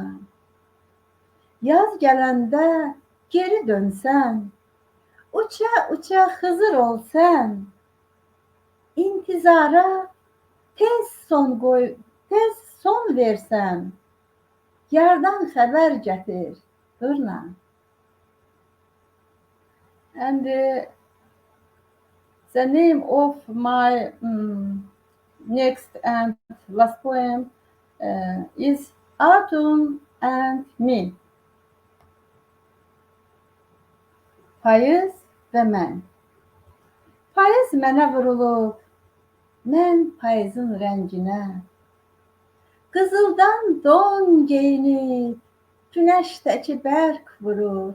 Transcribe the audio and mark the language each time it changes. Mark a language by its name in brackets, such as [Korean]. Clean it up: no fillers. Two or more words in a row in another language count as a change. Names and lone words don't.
[Azerbaijani] Yaz gələndə geri dönsən, uça Xızır olsən, intizara tez son versən, yardan xəbər gətir durna. [English] And the name of my next and last poem is Autumn and Me. [Azerbaijani] Payız və mən. Payız mənə vurulub, mən payızın rənginə. Qızıldan don geyinib, günəşdəki bərq vurur.